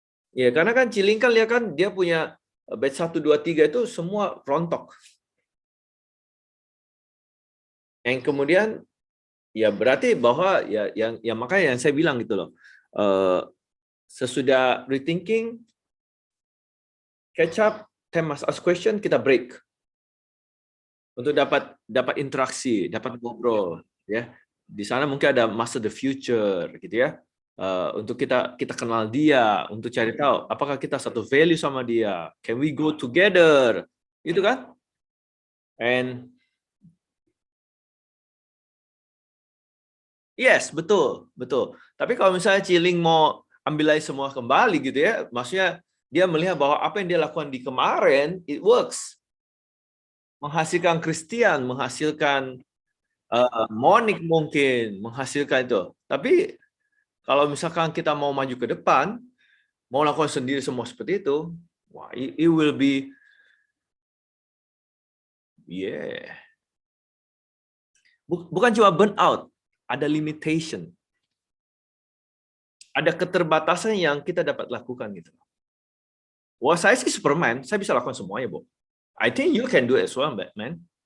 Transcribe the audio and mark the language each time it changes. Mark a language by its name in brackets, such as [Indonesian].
[Indonesian] Ya karena kan Ciling kan lihat kan dia punya batch 1, 2, 3 itu semua rontok. Yang kemudian ya berarti bahwa ya yang makanya yang saya bilang gitu loh. Sesudah [English] rethinking, catch up, 10 must ask question, [Indonesian] kita [English] break. [Indonesian] Untuk dapat interaksi, dapat ngobrol ya. Di sana mungkin ada masa [English] the future [Indonesian] gitu ya. Untuk kita kenal dia, untuk cari tahu apakah kita satu value sama dia. [English] Can we go together? [Indonesian] Gitu kan? [English] And yes, [Indonesian] betul, betul. Tapi kalau misalnya Ciling mau ambil lagi semua kembali gitu ya, maksudnya dia melihat bahwa apa yang dia lakukan di kemarin, [English] it works. [Indonesian] Menghasilkan Christian, menghasilkan Monik mungkin, menghasilkan itu. Tapi kalau misalkan kita mau maju ke depan, mau lakukan sendiri semua seperti itu, wah, [English] it will be, yeah. [Indonesian] Bukan cuma burnout, ada limitation. Ada keterbatasan yang kita dapat lakukan gitu. Wah, saya sih Superman, saya bisa lakukan semuanya, Bu. [English] I think you can do it as well, Batman.